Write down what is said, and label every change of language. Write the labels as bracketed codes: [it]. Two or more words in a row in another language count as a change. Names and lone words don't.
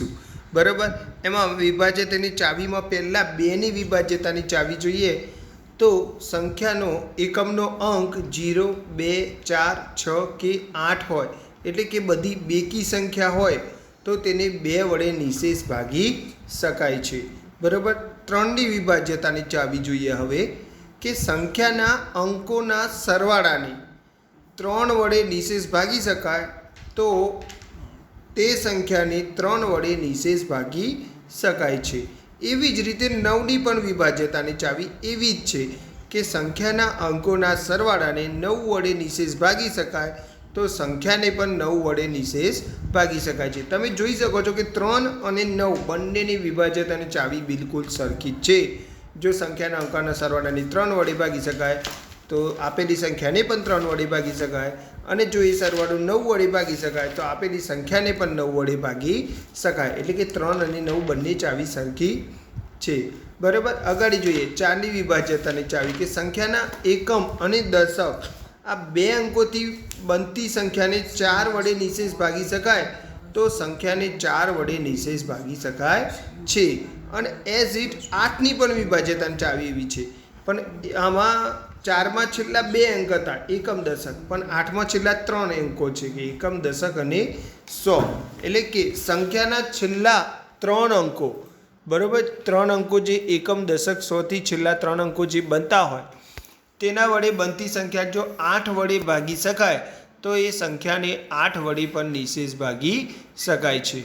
[gu] બરાબર, એમાં વિભાજ્યતાની ચાવીમાં પહેલા 2 ની વિભાજ્યતાની ચાવી જોઈએ તો સંખ્યાનો એકમનો અંક 0, 2, 4, 6 કે 8 હોય એટલે કે બધી બેકી સંખ્યા હોય તો તેને 2 વડે નિશેષ ભાગી શકાય છે। બરાબર, 3 ની વિભાજ્યતાની ચાવી જોઈએ હવે કે સંખ્યાના અંકોના સરવાળાને 3 વડે નિશેષ ભાગી શકાય તો તે સંખ્યાને 3 વડે નિશેષ ભાગી શકાય છે। એવી જ રીતે 9 ની પણ વિભાજ્યતાની ચાવી એવી જ છે કે સંખ્યાના અંકોના સરવાળાને 9 વડે નિશેષ ભાગી શકાય તો સંખ્યાને પણ 9 વડે નિશેષ ભાગી શકાય છે। તમે જોઈ શકો છો કે 3 અને 9 બંનેની વિભાજ્યતાની ચાવી બિલકુલ સરખી જ છે। જો સંખ્યાના અંકોના સરવાળાને 3 વડે ભાગી શકાય તો આપેલી સંખ્યાને પણ 3 વડે ભાગી શકાય અને જો એ સરવાળો 9 વડે ભાગી શકાય તો આપેલી સંખ્યાને પણ 9 વડે ભાગી શકાય। એટલે કે 3 અને 9 બંને ચાવી સરખી છે। બરાબર, અગાડી જોઈએ 4 ની વિભાજ્યતાની ચાવી કે સંખ્યાના એકમ અને દશક આ 2 અંકોથી બનતી સંખ્યાને 4 વડે નિશેષ ભાગી શકાય તો સંખ્યાને 4 વડે નિશેષ ભાગી શકાય છે। અને [en] as it [gu] 8 ની પણ વિભાજ્યતાની ચાવી એવી છે પણ આમાં 4 માં છેલ્લા 2 અંક હતા એકમ દશક પણ 8 માં છેલ્લા 3 અંકો છે કે એકમ દશક અને 100 એટલે કે સંખ્યાના છેલ્લા 3 અંકો બરાબર 3 અંકો જે એકમ દશક 100 થી છેલ્લા 3 અંકો જે બનતા હોય તેના વડે બનતી સંખ્યા જો 8 વડે ભાગી શકાય તો એ સંખ્યાને 8 વડે પણ નિશેષ ભાગી શકાય છે।